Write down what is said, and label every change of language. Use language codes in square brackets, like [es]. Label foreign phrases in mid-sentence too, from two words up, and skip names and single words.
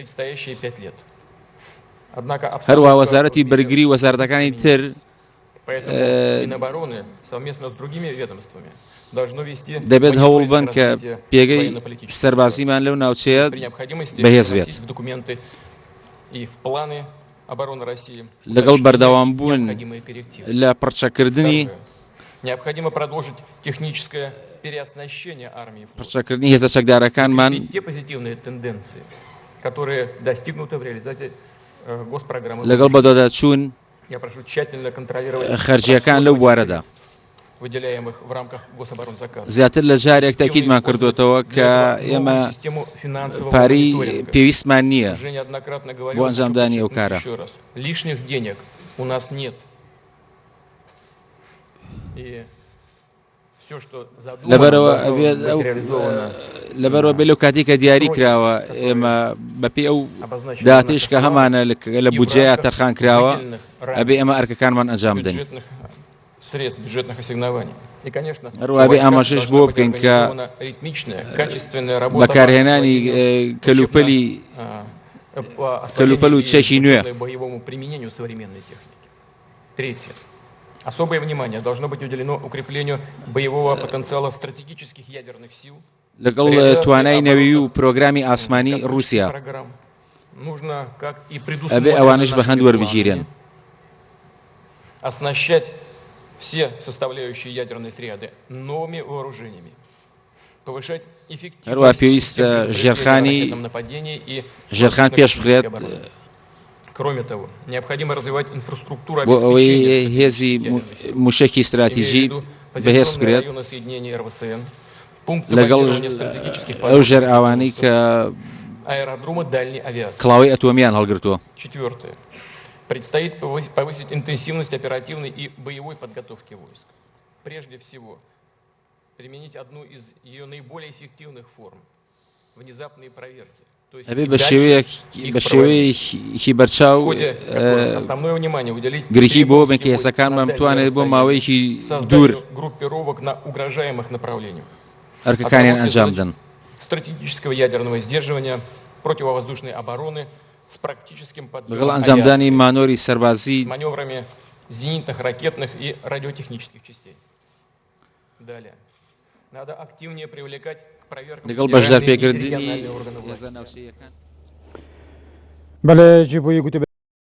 [ckb] هەروەها وەزارەتی بەرگری وەزارەتەکانی تر دەبێت هەوڵ بن کە پێگەی سەربازیمان لەو ناوچەیە بەهێز بێت. لەگەڵ بەردەوامبوون لە پڕچەکردنی [ru] переоснащения армии флота. [ckb] پڕچەکردنی هێزە چەکدارەکانمان [ru] Те позитивные тенденции, которые достигнуты в реализации госпрограммы. [ckb] لەگەڵ بەدەداچوون [ru] Я прошу тщательно контролировать [ckb] خەرجیەکان لەو بوارەدا [ru] средств, выделяемых в рамках гособоронзаказа. [ckb] زیاتر لە جارێک تاکیدمان کردوتەوە کە ئێمە پارەی پێویستمان نییە [ru] Уже неоднократно [ckb] بۆ [ru] говорил, [ckb] ئەنجامدانی ئەو کارە. [ru] еще раз, лишних денег у нас нет. И все, что задумано, должно быть реализовано. [ckb] لەبەرەوە بێ لەو کاتی کە دیاری کراوە ئێمە بەپێ ئەو داتش کە هەمانە لە بودجەیە تەرخان کراوە ئەبێ ئەمە ئەرکەکانمان ئەنجام بدەین. [ru] бюджетных средств, бюджетных ассигнований. И, конечно, [ckb] هەروە بێ ئاماژەش بۆ بکەین کە [ru] ритмичная, качественная работа [ckb] بەکارهێنانی کەلوپەل و چەشی نوێ. [ru] боевому применению современной техники. Третье. Особое внимание должно быть уделено укреплению боевого потенциала стратегических ядерных сил. [ckb] لەگەڵ توانای نەوی و پرۆگرامی ئاسمانی رووسیا [ru] Нужно, как и [ckb] ئەبێ ئەوانش بە هەند وەربگیرێن. [ru] оснащать все составляющие ядерной триады новыми вооружениями, повышать [ckb] هەروە [ru] эффективность [ckb] پێویستە ژێرخانی [ru] нападений и [ckb] ژێرخان пێش بخرێت [ru] Кроме того, необходимо развивать инфраструктуру [ckb] بۆ ئەوەی [ru] обеспечения [ckb] هێزی موشکی استراتیژی بەهێز بکرێت لەگەڵ ئەو ژێر ئاوانەی کە [ru] аэродромы дальней авиации. [ckb] کڵاوی ئەتۆمیان هەڵگرتووە. [ru] Четвертое. Предстоит повысить интенсивность оперативной и боевой подготовки войск. Прежде всего, применить одну из ее наиболее эффективных форм – внезапные проверки. То есть [ckb] ئەبێ [ru] и [ckb] بە [ru] дальше их проводить. [ckb] شێوەیەکی بەرچاو [ru] В ходе которых основное внимание уделить [ckb] گرکی بۆ بنکە [ru] перевозке войск [ckb] هێزەکانمان [ru] на [ckb] بتوانێت [ru] дальние [ckb] بۆ ماوەیەکی [ru] расстояния, [ckb] دوور [ru] созданию группировок на угрожаемых направлениях, [ckb] ئەرکەکانیان ئەنجام بدەن. [ru] стратегического ядерного сдерживания, противовоздушной обороны с практическим [ckb] لەگەڵ [ru] подъемом [ckb] ئەنجامدانی [ru] авиации, [ckb] مانۆری سەربازی [ru] с маневрами зенитных, ракетных и радиотехнических частей. Далее. Надо активнее привлекать к проверкам [ckb] لەگەڵ [ru] федеральные и [ckb] بەشدارپێکردنی [ru] региональные органы власти. [ckb] هێزە ناوچەیەکان. بله جیبوی گوته